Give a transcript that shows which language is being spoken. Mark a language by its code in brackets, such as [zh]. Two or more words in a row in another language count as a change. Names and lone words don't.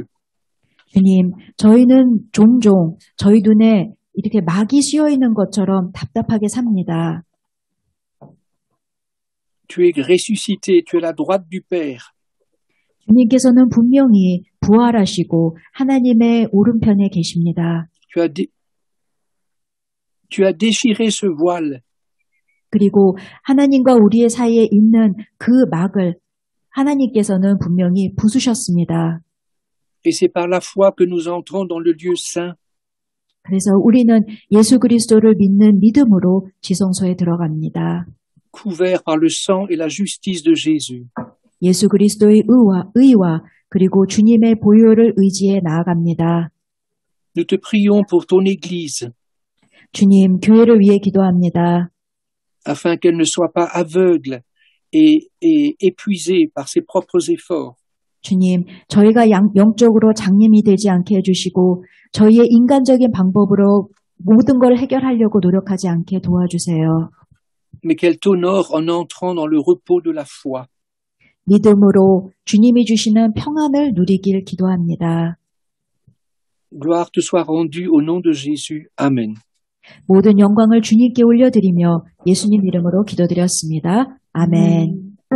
[ko] 주님, 저희는 종종 저희 눈에 이렇게 막이 씌어 있는 것처럼 답답하게 삽니다. [fr] Tu es ressuscité, tu es à la droite du Père. [ko] 주님께서는 분명히 부활하시고 하나님의 오른편에 계십니다. [fr] Tu as déchiré ce voile. [ko] 그리고 하나님과 우리의 사이에 있는 그 막을 하나님께서는 분명히 부수셨습니다. [fr] Et c'est par la foi que nous entrons dans le lieu saint. [ko] 그래서 우리는 예수 그리스도를 믿는 믿음으로 지성소에 들어갑니다. [fr] Couvert par le sang et la justice de Jésus. [ko] 예수 그리스도의 의와 그리고 주님의 보혈을 의지해 나아갑니다. [fr] Nous te prions pour ton Église. [ko] 주님, 교회를 위해 기도합니다. [fr] Afin qu'elle ne soit pas aveugle et épuisée par ses propres efforts. [ko] 주님, 저희가 영적으로 장님이 되지 않게 해주시고 저희의 인간적인 방법으로 모든 걸 해결하려고 노력하지 않게 도와주세요. [fr] Mais qu'elle t'honore en entrant dans le repos de la foi. [ko] 믿음으로 주님이 주시는 평안을 누리길 기도합니다. [fr] Gloire te soit rendue au nom de Jésus. Amen. [ko] 모든 영광을 주님께 올려드리며 예수님 이름으로 기도드렸습니다. 아멘.